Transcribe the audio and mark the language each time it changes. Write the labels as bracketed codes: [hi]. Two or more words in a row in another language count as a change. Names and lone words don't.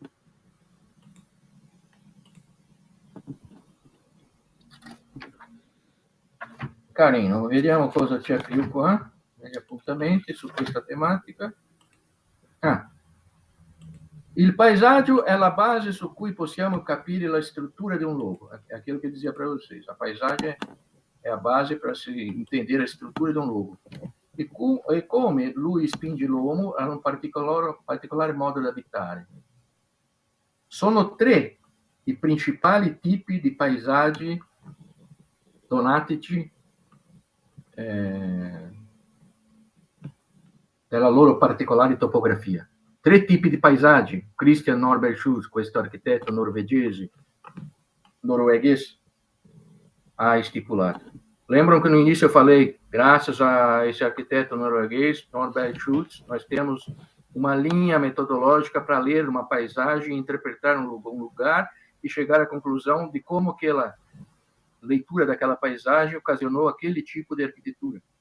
[it] Carino, vediamo cosa c'è più qua, negli appuntamenti su questa tematica. Il paesaggio è la base su cui possiamo capire la struttura di un luogo. [pt] È aquilo che dizia para vocês. A paisagem é a base para se entender a [it] struttura di un luogo. E come lui spinge l'uomo a un particolare modo di abitare. Sono 3 i principali tipi di paesaggi donatici della loro particolare topografia. 3 tipi di paesaggi. Christian Norberg Schultz, questo architetto norueguês, ha estipulato. [pt] Lembram que no início eu falei, graças a esse arquiteto norueguês, Norberg Schultz, nós temos uma linha metodológica para ler uma paisagem, interpretar um lugar e chegar à conclusão de como aquela leitura daquela paisagem ocasionou aquele tipo de arquitetura.